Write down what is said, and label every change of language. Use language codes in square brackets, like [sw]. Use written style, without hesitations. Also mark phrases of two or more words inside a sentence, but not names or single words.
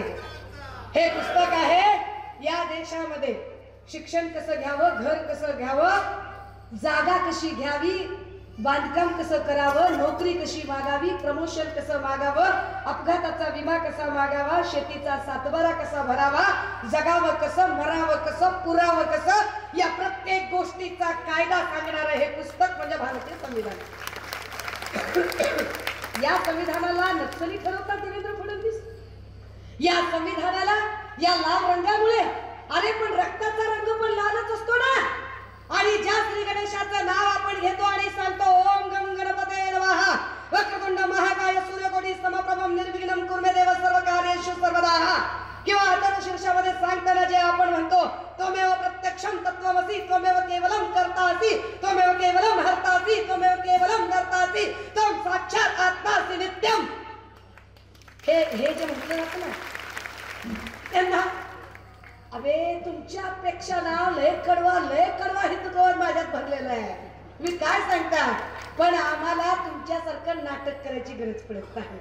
[mr] हे पुस्तक आहे या देशामध्ये शिक्षण कसं घ्यावं, घर कसं घ्यावं, जागा कशी घ्यावी, बांधकाम कसं करावं, नोकरी कशी मागावी, प्रमोशन कसं मागावं, अपघाताचा विमा कसा मागावा, शेतीचा सातबारा कसा भरावा, जगावं कसं, मरावं कसं, पुरावं कसं, या प्रत्येक गोष्टीचा कायदा सांगणारं हे पुस्तक म्हणजे भारतीय संविधान. या संविधानाला नक्सली ठरवतात देवेंद्र फडणवीस. या संविधानाला या लाल रंगामुळे, अरे पण रक्ताचा रंग पण लालच असतो ना. आणि ज्या श्री गणेशाचं नाव आपण घेतो आणि सांगतो [sa] ओम गम गणपते नमः वक्रतुंड महाकाय सूर्यकोटी समप्रभम निर्विघ्नं कुर्मे देव सर्व कार्येषु सर्वदा, [mr] किंवा अथर्व शीर्षामध्ये सांगताना जे आपण म्हणतो [sa] त्वमेव प्रत्यक्षं तत्त्वमसि त्वमेव केवलं कर्तासि त्वमेव केवलं हर्तासि त्वमेव केवलं कर्तासि त्वं साक्षात आत्मासि नित्यं, [mr] हे जे म्हटलं जातं ना त्यांना, अबे तुमच्यापेक्षा ना लय कडवा हिंदुत्व माझ्यात भरलेला आहे. मी काय सांगता, पण आम्हाला तुमच्यासारखं नाटक करायची गरज पडत नाही.